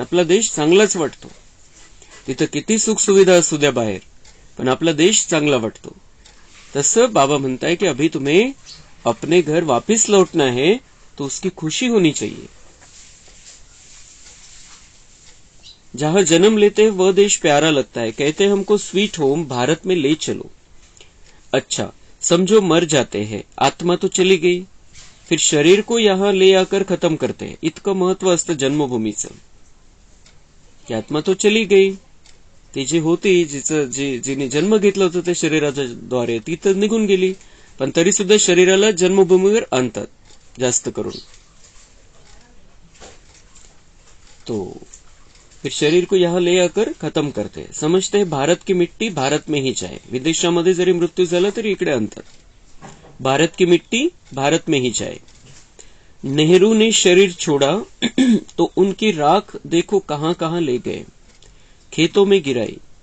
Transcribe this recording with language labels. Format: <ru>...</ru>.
<mr>आपला देश चांगलाच वाटतो, तिथं किती सुख सुविधा असू द्या बाहेर, पण आपला देश चांगला वाटतो। तसं बाबा म्हणताय कि</mr> <hi>अभी तुम्हें अपने घर वापस लौटना है, तो उसकी खुशी होनी चाहिए। जहां जन्म लेते हैं वह देश प्यारा लगता है। कहते हैं हमको स्वीट होम भारत में ले चलो। अच्छा, समझो मर जाते हैं, आत्मा तो चली गई, फिर शरीर को यहां ले आकर खत्म करते हैं।</hi> <mr>इतकं महत्व असतं जन्मभूमीचं की</mr> <hi>आत्मा तो चली गई,</hi> <mr>ती जी होती, जिने जन्म घेतला होता त्या शरीराच्या द्वारे, ती तर निघून गेली, पण तरी सुद्धा शरीराला जन्मभूमीवर आणतात जास्त करून।</mr> <hi>तो फिर शरीर को यहां ले आकर खत्म करते हैं। समझते हैं भारत की मिट्टी भारत में ही जाए।</hi> <mr>विदेशामध्ये जरी मृत्यू झाला तरी इकडे आणतात,</mr> <hi>भारत की मिट्टी भारत में ही जाए। नेहरू ने शरीर छोड़ा तो उनकी राख देखो कहां कहां ले गए, खेतों में गिराई।</hi>